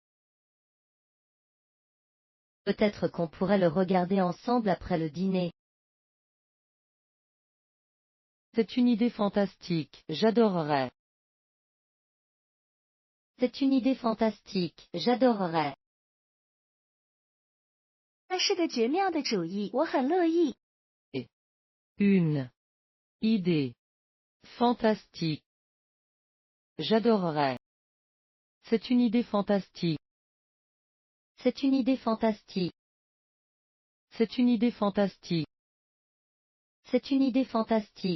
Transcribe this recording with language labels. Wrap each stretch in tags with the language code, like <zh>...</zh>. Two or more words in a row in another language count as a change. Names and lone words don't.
<fr>Peut-être qu'on pourrait le regarder ensemble après le dîner. C'est une idée fantastique, j'adorerais. C'est une idée fantastique, j'adorerais.</fr> <zh>那是个绝妙的主意，我很乐意。</zh> <fr>Une idée fantastique. J'adorerais. C'est une idée fantastique. C'est une idée fantastique. C'est une idée fantastique. C'est une idée fantastique.</fr>